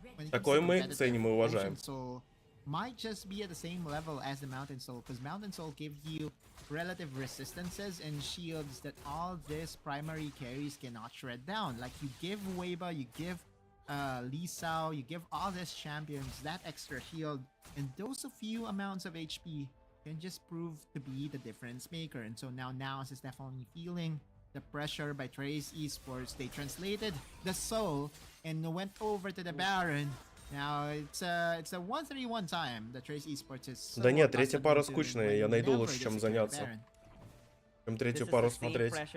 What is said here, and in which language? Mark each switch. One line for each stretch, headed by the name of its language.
Russian: Такой мы ценим и уважаем.
English: Might just be at the same level as the Mountain Soul, because Mountain Soul gives you relative resistances and shields that all these primary carries cannot shred down. Like you give Weiba, you give Lee Sao, you give all these champions that extra shield, and those few amounts of HP can just prove to be the difference maker. And so now NAOS is definitely feeling the pressure by Trace Esports. They translated the Soul and went over to the Baron. Now it's a 1-3-1 time. The Trace Esports is.
Russian: Да нет, третья пара скучная. Я найду лучше, чем заняться. Чем третью пару смотреть.